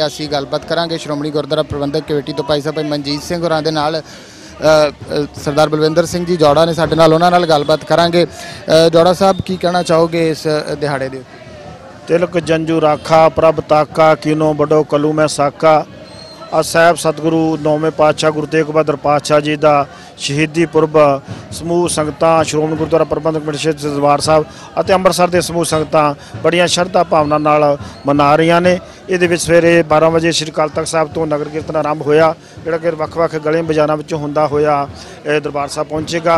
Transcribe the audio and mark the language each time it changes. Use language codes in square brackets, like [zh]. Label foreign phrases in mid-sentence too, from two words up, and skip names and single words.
[pa] ਅਸੀਂ ਗੱਲਬਾਤ ਕਰਾਂਗੇ ਸ਼੍ਰੋਮਣੀ ਗੁਰਦੁਆਰਾ ਪ੍ਰਬੰਧਕ ਕਮੇਟੀ ਤੋਂ ਭਾਈ ਸਾਹਿਬ ਮਨਜੀਤ ਸਿੰਘ ਹੋਰਾਂ ਦੇ ਨਾਲ। ਸਰਦਾਰ ਬਲਵਿੰਦਰ ਸਿੰਘ ਜੀ ਜੌੜਾ ਨੇ ਸਾਡੇ ਨਾਲ, ਉਹਨਾਂ ਨਾਲ ਗੱਲਬਾਤ ਕਰਾਂਗੇ। ਜੌੜਾ ਸਾਹਿਬ ਕੀ ਕਹਿਣਾ ਚਾਹੋਗੇ ਇਸ ਦਿਹਾੜੇ ਦੇ ਉੱਤੇ? [hi] तिलक जंजू राखा प्रभ ताका कीनो बड़ो कलू में साका [pa] ਅੱਜ ਸਾਹਿਬ ਸਤਿਗੁਰੂ 9ਵੇਂ ਪਾਤਸ਼ਾਹ ਗੁਰੂ ਤੇਗ ਬਹਾਦਰ ਪਾਤਸ਼ਾਹ ਜੀ ਦਾ ਸ਼ਹੀਦੀ ਪੁਰਬ ਸਮੂਹ ਸੰਗਤਾਂ ਸ਼੍ਰੋਮਣੀ ਗੁਰਦੁਆਰਾ ਪ੍ਰਬੰਧਕ ਕਮੇਟੀ ਸ੍ਰੀ ਦਰਬਾਰ ਸਾਹਿਬ ਅਤੇ ਅੰਮ੍ਰਿਤਸਰ ਦੇ ਸਮੂਹ ਸੰਗਤਾਂ ਬੜੀਆਂ ਸ਼ਰਧਾ ਭਾਵਨਾ ਨਾਲ ਮਨਾ ਰਹੀਆਂ ਨੇ। ਇਹਦੇ ਵਿੱਚ ਸਵੇਰੇ 12 ਵਜੇ ਸ੍ਰੀ ਅਕਾਲ ਤਖਤ ਸਾਹਿਬ ਤੋਂ ਨਗਰ ਕੀਰਤਨ ਆਰੰਭ ਹੋਇਆ, ਜਿਹੜਾ ਕਿ ਵੱਖ-ਵੱਖ ਗਲੀਆਂ ਬਾਜ਼ਾਰਾਂ ਵਿੱਚੋਂ ਹੁੰਦਾ ਹੋਇਆ ਇਹ ਦਰਬਾਰ ਸਾਹਿਬ ਪਹੁੰਚੇਗਾ।